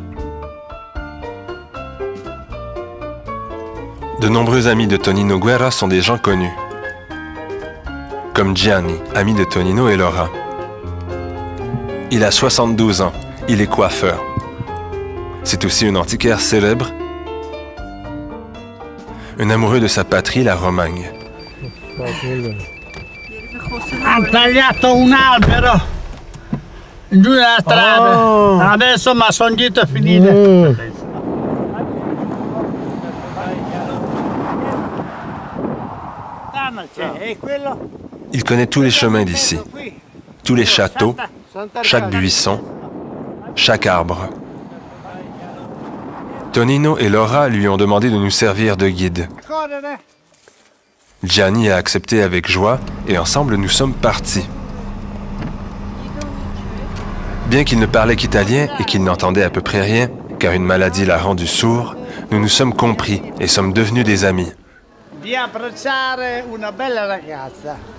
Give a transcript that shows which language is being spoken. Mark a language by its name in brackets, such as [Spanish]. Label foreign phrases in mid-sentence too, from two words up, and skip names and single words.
[French] De nombreux amis de Tonino Guerra sont des gens connus, comme Gianni, ami de Tonino et Laura. Il a 72 ans. Il est coiffeur. C'est aussi un antiquaire célèbre, un amoureux de sa patrie, la Romagne. [Italian] Ha tagliato un albero giù dalla strada. Adesso mi sono dito a finire. [French] Il connaît tous les chemins d'ici, tous les châteaux, chaque buisson, chaque arbre. Tonino et Laura lui ont demandé de nous servir de guide. Gianni a accepté avec joie et ensemble nous sommes partis. Bien qu'il ne parlait qu'italien et qu'il n'entendait à peu près rien, car une maladie l'a rendu sourd, nous nous sommes compris et sommes devenus des amis. [Italian] Di apprezzare una bella ragazza.